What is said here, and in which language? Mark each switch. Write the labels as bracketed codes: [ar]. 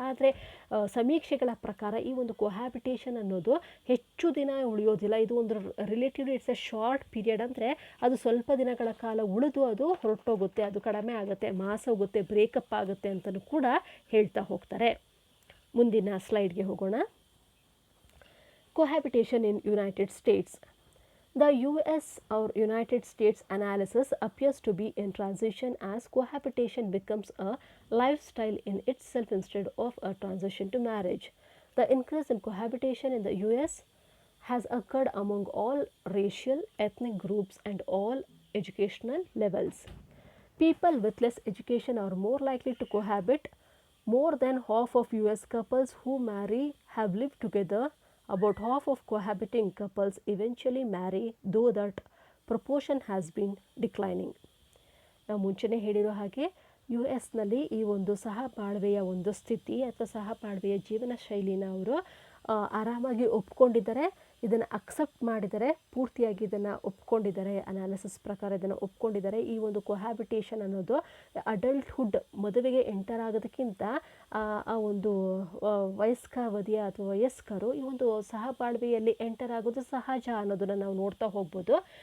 [kn] ಆದರೆ ಸಮೀಕ್ಷೆಗಳ ಪ್ರಕಾರ ಈ ಒಂದು ಕೊಹ್ಯಾಬಿಟೇಷನ್ ಅನ್ನೋದು ಹೆಚ್ಚು ದಿನ ಉಳಿಯೋದಿಲ್ಲ. ಇದು ಒಂದು relatively [en] It's a short period. [kn] ಅಂದರೆ ಅದು ಸ್ವಲ್ಪ ದಿನಗಳ ಕಾಲ ಉಳಿದು ಅದು ಹೊರಟೋಗುತ್ತೆ, ಅದು ಕಡಿಮೆ ಆಗುತ್ತೆ, ಮಾಸ ಹೋಗುತ್ತೆ, ಬ್ರೇಕಪ್ ಆಗುತ್ತೆ ಅಂತಲೂ ಕೂಡ ಹೇಳ್ತಾ ಹೋಗ್ತಾರೆ. ಮುಂದಿನ ಸ್ಲೈಡ್ಗೆ ಹೋಗೋಣ. [en] Cohabitation in United States. The US or United States analysis appears to be in transition as cohabitation becomes a lifestyle in itself instead of a transition to marriage. The increase in cohabitation in the US has occurred among all racial, ethnic groups and all educational levels. People with less education are more likely to cohabit. More than half of US couples who marry have lived together. About half of cohabiting couples eventually marry, though that proportion has been declining. [kn] ನಾವು ಮುಂಚೆನೇ ಹೇಳಿರೋ ಹಾಗೆ US-ನಲ್ಲಿ ಈ ಒಂದು ಸಹಬಾಳ್ವೆಯ ಒಂದು ಸ್ಥಿತಿ ಅಥವಾ ಸಹಬಾಳ್ವೆಯ ಜೀವನ ಶೈಲಿನ ಅವರು ಆರಾಮಾಗಿ ಒಪ್ಕೊಂಡಿದ್ದಾರೆ, ಇದನ್ನು ಅಕ್ಸೆಪ್ಟ್ ಮಾಡಿದ್ದಾರೆ, ಪೂರ್ತಿಯಾಗಿ ಇದನ್ನು ಒಪ್ಕೊಂಡಿದ್ದಾರೆ. ಅನಾಲಿಸಿಸ್ ಪ್ರಕಾರ ಇದನ್ನು ಒಪ್ಕೊಂಡಿದ್ದಾರೆ. ಈ ಒಂದು ಕೊಹ್ಯಾಬಿಟೇಷನ್ ಅನ್ನೋದು ಅಡಲ್ಟ್ಹುಡ್ ಮದುವೆಗೆ ಎಂಟರ್ ಆಗೋದಕ್ಕಿಂತ ಆ ಒಂದು ವಯಸ್ಕಾವಧಿಯ ಅಥವಾ ವಯಸ್ಕರು ಈ ಒಂದು ಸಹಬಾಳ್ವೆಯಲ್ಲಿ ಎಂಟರ್ ಆಗೋದು ಸಹಜ ಅನ್ನೋದನ್ನು ನಾವು ನೋಡ್ತಾ ಹೋಗ್ಬೋದು.